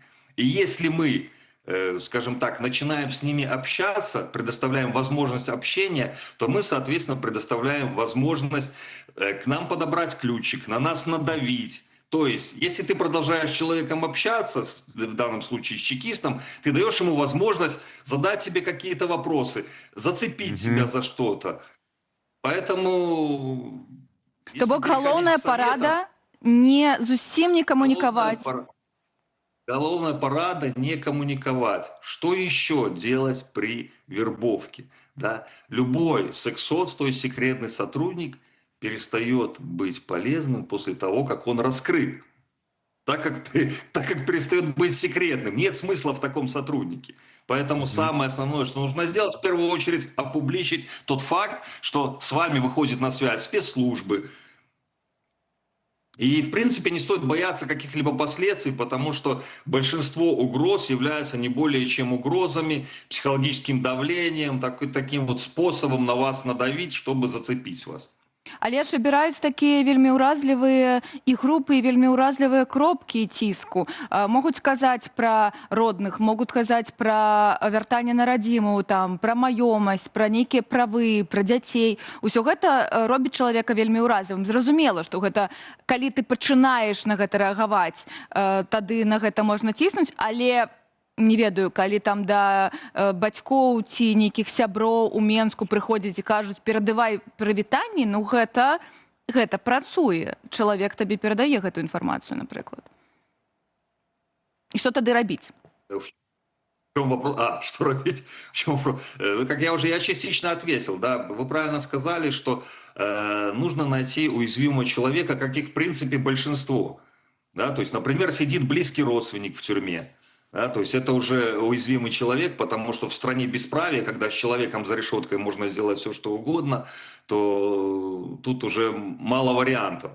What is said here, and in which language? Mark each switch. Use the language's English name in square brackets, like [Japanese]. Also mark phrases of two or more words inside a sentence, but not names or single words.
[Russian] И если мы, скажем так, начинаем с ними общаться, предоставляем возможность общения, то мы, соответственно, предоставляем возможность к нам подобрать ключик, на нас надавить. То есть, если ты продолжаешь с человеком общаться, в данном случае с чекистом, ты даешь ему возможность задать тебе какие-то вопросы, зацепить тебя за что-то. Поэтому... [Belarusian] То бок галоўная парада не зусім не камунікаваць. [Russian] Головная парада не коммуниковать. Что еще делать при вербовке? Да? Любой сексот, то есть секретный сотрудник, перестает быть полезным после того, как он раскрыт. Так как перестает быть секретным. Нет смысла в таком сотруднике. Поэтому самое основное, что нужно сделать, в первую очередь, опубличить тот факт, что с вами выходит на связь спецслужбы. И, в принципе, не стоит бояться каких-либо последствий, потому что большинство угроз являются не более чем угрозами, психологическим давлением, таким вот способом на вас надавить, чтобы зацепить вас. [Belarusian] Але ж абіраюць такія вельмі ўразлівыя і групы, і вельмі ўразлівыя кропкі ціску. Могуць казаць пра родных, могуць казаць пра вяртанне на радзіму, пра маёмасць, пра нейкія правы, пра дзяцей. Усё гэта робіць чалавека вельмі ўразлівым. Зразумела, што гэта, калі ты пачынаеш на гэта рэагаваць, тады на гэта можна ціснуць, але не ведаю, калі там да бацькоў ці нейкіх сяброў у Менску прыходзяць і кажуць, перадавай прывітанні, ну гэта працуе. Чалавек табе перадае гэту інфармацыю, напрыклад. І што тады рабіць? [Russian] В чем вопрос? Что робить? В чем вопрос? Как я частично ответил, да, вы правильно сказали, что нужно найти уязвимого человека, как их в принципе большинство. Да? То есть, например, сидит близкий родственник в тюрьме. Да, то есть это уже уязвимый человек, потому что в стране бесправия, когда с человеком за решеткой можно сделать все, что угодно, то тут уже мало вариантов.